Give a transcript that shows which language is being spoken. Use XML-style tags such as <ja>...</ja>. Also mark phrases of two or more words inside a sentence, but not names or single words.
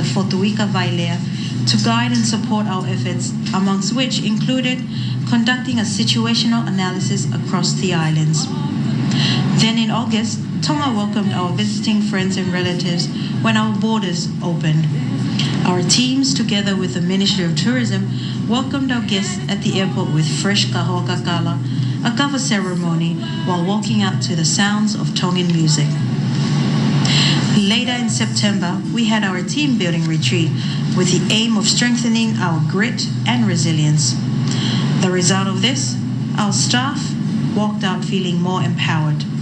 <en>Fotuika Vailea, to guide and support our efforts, amongst which included conducting a situational analysis across the islands. Then in August, Tonga welcomed our visiting friends and relatives when our borders opened. Our teams, together with the Ministry of Tourism, welcomed our guests at the airport with fresh</en> <to>kahoa kakala,</to> <en>a kava ceremony, while walking out to the sounds of Tongan music. Later in September, we had our team building retreat with the aim of strengthening our grit and resilience. The result of this, our staff walked out feeling more empowered.</en>